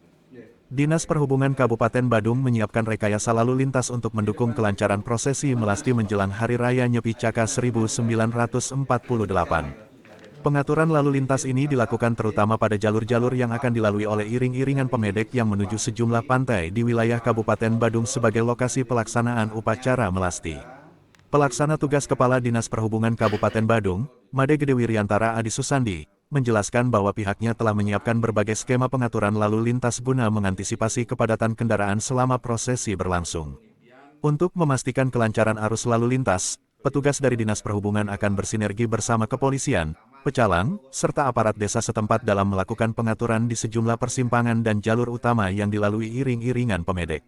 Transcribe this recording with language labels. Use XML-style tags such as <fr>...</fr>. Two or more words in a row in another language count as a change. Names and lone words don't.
<id>Dinas Perhubungan Kabupaten Badung menyiapkan rekayasa lalu lintas untuk mendukung kelancaran prosesi melasti menjelang Hari Raya Nyepi Caka 1948. Pengaturan lalu lintas ini dilakukan terutama pada jalur-jalur yang akan dilalui oleh iring-iringan pemedek yang menuju sejumlah pantai di wilayah Kabupaten Badung sebagai lokasi pelaksanaan upacara melasti. Pelaksana tugas Kepala Dinas Perhubungan Kabupaten Badung, Made Gede Wiryantara Adi Susandi, menjelaskan bahwa pihaknya telah menyiapkan berbagai skema pengaturan lalu lintas guna mengantisipasi kepadatan kendaraan selama prosesi berlangsung. Untuk memastikan kelancaran arus lalu lintas, petugas dari Dinas Perhubungan akan bersinergi bersama kepolisian, pecalang, serta aparat desa setempat dalam melakukan pengaturan di sejumlah persimpangan dan jalur utama yang dilalui iring-iringan pemedek.</id>